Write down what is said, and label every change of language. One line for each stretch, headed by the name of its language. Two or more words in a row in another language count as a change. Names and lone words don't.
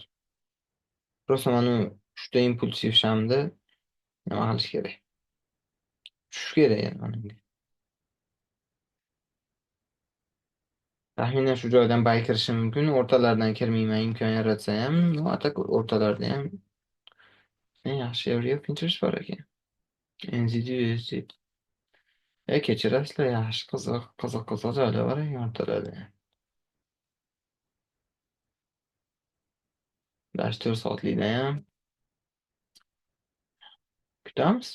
Uzbek: Просто mana uchta impulsiv shamda nima qilish kerak? Tushish kerak yani mana. Taxminan shu joydan buy kirishim mumkin. O'rtalaridan kirmayman, imkon yaratsa ham. Atak o'rtalarida ham yaxshi
English: area of interest
Uzbek: bor ekan. NZD USD. Kechirasizlar, yaxshi qiziq joylar bor ekan o'rtalarda. Dash 4 soatlikda ham kutamiz.